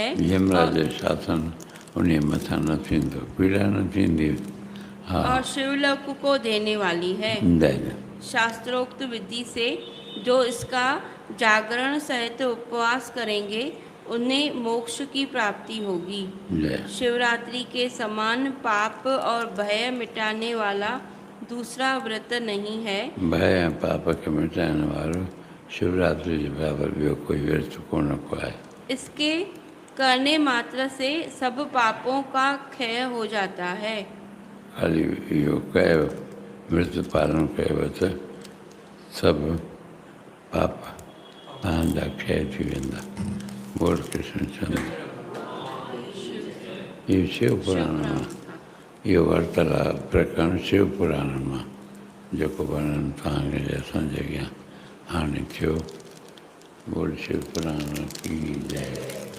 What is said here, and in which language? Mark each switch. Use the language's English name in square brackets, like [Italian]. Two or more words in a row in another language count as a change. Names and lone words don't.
[Sindhi] यमराज जो शासन उन्हें मथा न थींदो, पीड़ा न थींदी। हाँ। [Hindi] और शिवलोक को देने वाली है। जय। शास्त्रोक्त विधि से जो इसका जागरण सहित उपवास करेंगे उन्हें मोक्ष की प्राप्ति होगी। जय। शिवरात्रि के समान पाप और भय मिटाने वाला दूसरा व्रत नहीं है। [Sindhi] भय ऐं पाप खे मिटाइण वारो शिवरात्रि जे बराबरि ॿियो कोई विर्त कोन को आहे। [Hindi] इसके करने मात्र से सब पापों का क्षय हो जाता है। [Sindhi] खाली इहो कयो विर्त पालन कयो त सभु पाप तव्हांजा क्षय थी वेंदा। [Hindi] बोल कृष्ण चंद्र। [Sindhi] इहो शिव पुराण मां इहो वरितल आहे प्रकरण शिव पुराण मां जेको वर्णन तव्हांखे असांजे अॻियां हाणे थियो। [Hindi] बोल शिव पुराण की जय।